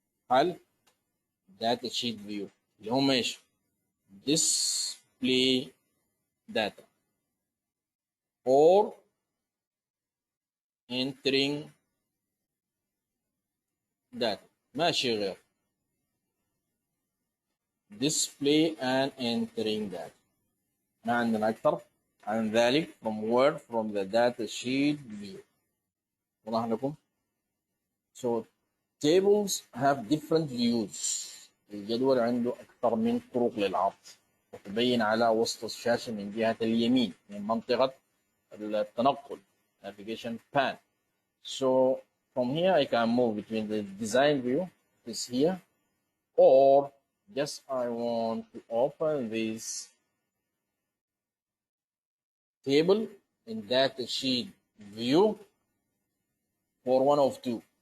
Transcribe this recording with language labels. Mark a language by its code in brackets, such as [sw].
[ar] هل [en] data sheet view [ar] اللي هم ايش؟ [en] display data or entering data، [ar] ماشي غير [en] display and entering data. [ar] ما عندنا أكثر عن ذلك [en] from the data sheet view. [ar] واضح لكم؟ [en] So tables have different views. [ar] الجدول عنده أكثر من طرق للعرض وتبين على وسط الشاشة من جهة اليمين من منطقة التنقل navigation pan. [en] So from here I can move between the design view, this here, or just I want to open this table in data sheet view for one of two.